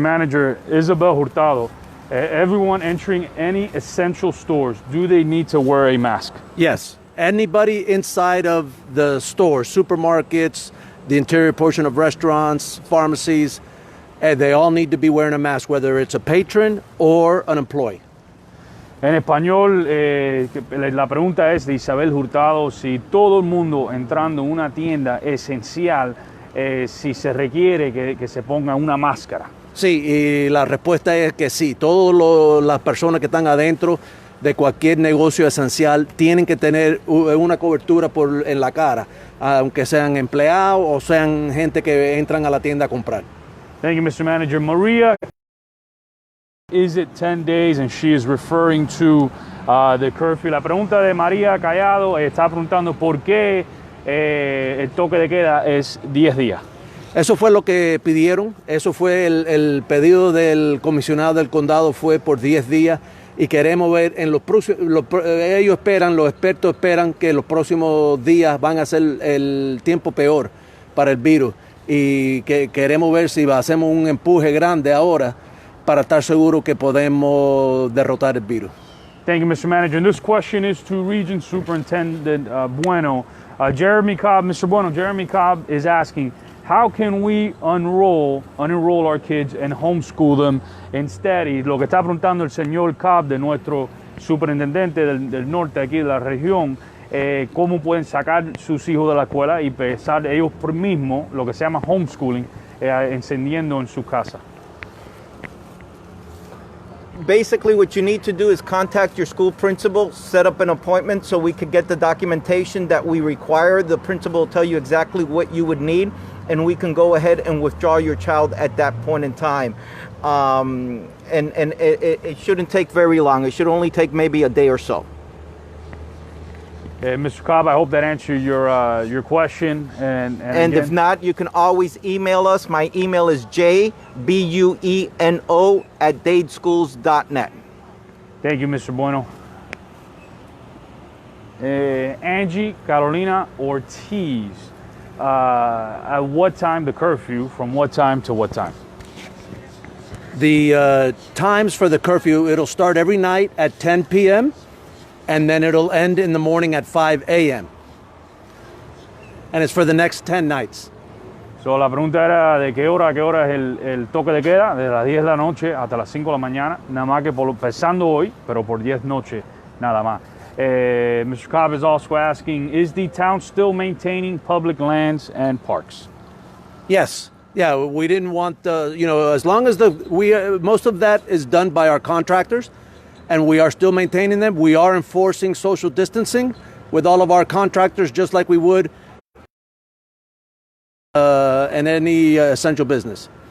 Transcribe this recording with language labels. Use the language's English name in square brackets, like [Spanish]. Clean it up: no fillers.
[English] Manager, Isabel Hurtado, everyone entering any essential stores, do they need to wear a mask? Yes. Anybody inside of the stores, supermarkets, the interior portion of restaurants, pharmacies, they all need to be wearing a mask, whether it's a patron or an employee. [Spanish] En español, la pregunta es de Isabel Hurtado, si todo el mundo entrando en una tienda esencial, si se requiere que se ponga una máscara. Sí, y la respuesta es que sí. Todas las personas que están adentro de cualquier negocio esencial tienen que tener una cobertura en la cara, aunque sean empleados o sean gente que entran a la tienda a comprar. [English] Thank you, Mr. Manager. Maria, is it 10 days? And she is referring to the curfew. [Spanish] La pregunta de María Callado está preguntando por qué el toque de queda es 10 días. Eso fue lo que pidieron, eso fue el pedido del comisionado del condado, fue por 10 días y queremos ver en los próximos, ellos esperan, los expertos esperan que los próximos días van a ser el tiempo peor para el virus y que queremos ver si hacemos un empuje grande ahora para estar seguros que podemos derrotar el virus. [English] Thank you, Mr. Manager. And this question is to Region Superintendent Bueno. Jeremy Cobb, Mr. Bueno, Jeremy Cobb is asking, how can we unenroll our kids and homeschool them instead? [Spanish] Y lo que está preguntando el señor Cobb, de nuestro superintendente del norte aquí de la región, cómo pueden sacar sus hijos de la escuela y empezar ellos por mismos, lo que se llama homeschooling, encendiendo en su casa. [English] Basically, what you need to do is contact your school principal, set up an appointment so we could get the documentation that we require. The principal will tell you exactly what you would need, and we can go ahead and withdraw your child at that point in time. And it shouldn't take very long. It should only take maybe a day or so. Mr. Cobb, I hope that answered your question. And again, if not, you can always email us. My email is jbueno@dadeschools.net. Thank you, Mr. Bueno. Angie Carolina Ortiz, at what time the curfew, from what time to what time? The times for the curfew, it'll start every night at 10 p.m., and then it'll end in the morning at 5 a.m. And it's for the next 10 nights. [Spanish] So, la pregunta era de qué hora es el toque de queda, de las 10 de la noche hasta las 5 de la mañana, nada más que empezando hoy, pero por 10 noches nada más. [English] Mr. Cobb is also asking, is the town still maintaining public lands and parks? Yes. Yeah, we didn't want as long as most of that is done by our contractors, and we are still maintaining them. We are enforcing social distancing with all of our contractors, just like we would in any essential business.